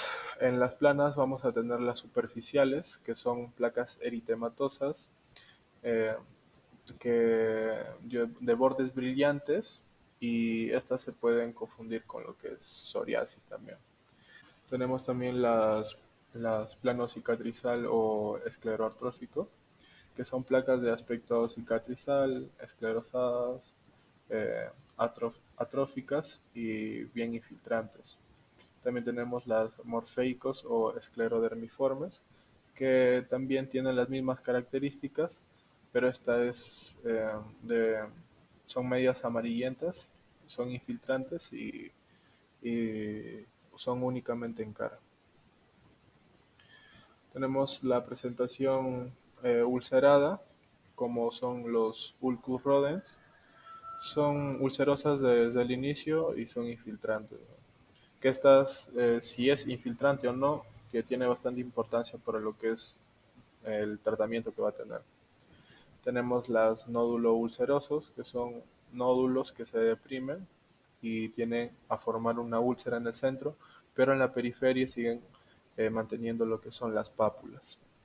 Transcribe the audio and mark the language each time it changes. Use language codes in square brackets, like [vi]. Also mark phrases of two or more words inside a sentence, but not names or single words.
[es] En las planas vamos a tener las superficiales, que son placas eritematosas, eh, de bordes brillantes, y estas se pueden confundir con lo que es psoriasis también. Tenemos también las planos cicatrizal o escleroartrófico, que son placas de aspecto cicatrizal, esclerosadas, eh, atróficas y bien infiltrantes. También tenemos las morfeicos o esclerodermiformes, que también tienen las mismas características, pero son medias amarillentas, son infiltrantes y son únicamente en cara. Tenemos la presentación ulcerada, como son los ulcus rodens. Son ulcerosas desde el inicio y son infiltrantes, ¿no? Que si es infiltrante o no, que tiene bastante importancia para lo que es el tratamiento que va a tener. Tenemos las nódulos ulcerosos, que son nódulos que se deprimen y tienen a formar una úlcera en el centro, pero en la periferia siguen manteniendo lo que son las pápulas.